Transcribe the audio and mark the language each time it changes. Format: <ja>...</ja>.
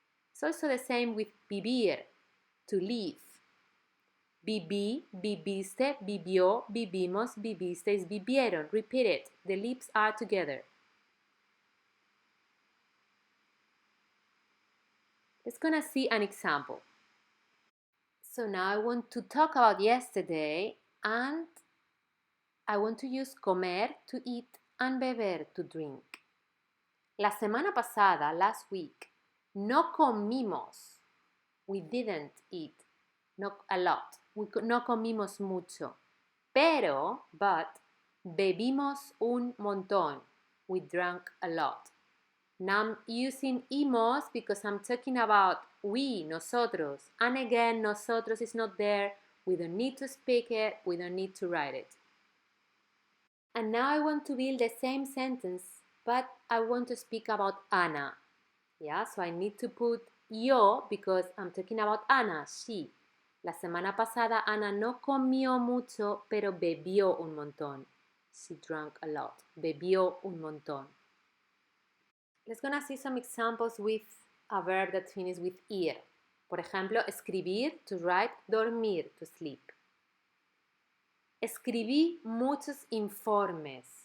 <en>It's also the same with vivir, to live.</en> <es>Viví, viviste, vivió, vivimos, vivisteis, vivieron.</es> <en>Repeat it. The lips are together. Let's gonna see an example. So now I want to talk about yesterday and I want to use comer to eat and beber to drink.</en> <es>La semana pasada,</es> <en>last week,</en> <es>no comimos.</es> <en>We didn't eat, not a lot.</en> <es>No comimos mucho. But, bebimos un montón.</es> <en>We drank a lot. Now I'm using imos because I'm talking about we, nosotros. And again, nosotros is not there. We don't need to speak it. We don't need to write it. And now I want to build the same sentence, but I want to speak about Ana. Yeah, so I need to put yo because I'm talking about Ana, she.</en> <es>La semana pasada Ana no comió mucho, pero bebió un montón.</es> <en>She drank a lot.</en> <es>Bebió un montón.</es> <en>Let's gonna see some examples with a verb that finishes with ir.</en> <es>Por ejemplo, escribir,</es> <en>to write,</en> <es>dormir,</es> <en>to sleep.</en> <es>Escribí muchos informes.</es>